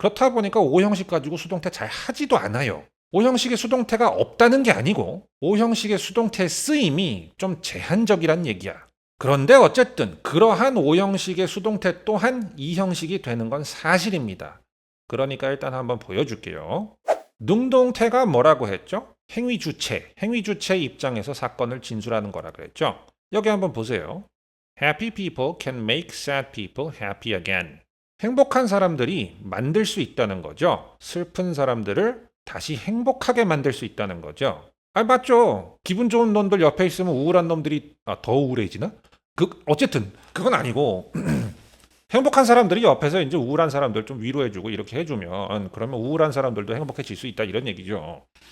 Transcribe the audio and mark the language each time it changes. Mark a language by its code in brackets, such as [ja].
[ko] 그렇다 보니까 5형식 가지고 수동태 잘 하지도 않아요. 5형식의 수동태가 없다는 게 아니고 5형식의 수동태 쓰임이 좀 제한적이란 얘기야. 그런데 어쨌든 그러한 5형식의 수동태 또한 2형식이 되는 건 사실입니다. 그러니까 일단 한번 보여줄게요. 능동태가 뭐라고 했죠? 행위 주체, 행위 주체 입장에서 사건을 진술하는 거라 그랬죠. 여기 한번 보세요. [en] Happy people can make sad people happy again. [ko] 행복한 사람들이 만들 수 있다는 거죠. 슬픈 사람들을 다시 행복하게 만들 수 있다는 거죠. 아, 맞죠. 기분 좋은 놈들 옆에 있으면 우울한 놈들이 더 우울해지나? 어쨌든 그건 아니고 행복한 사람들이 옆에서 이제 우울한 사람들 좀 위로해주고 이렇게 해주면 그러면 우울한 사람들도 행복해질 수 있다 이런 얘기죠.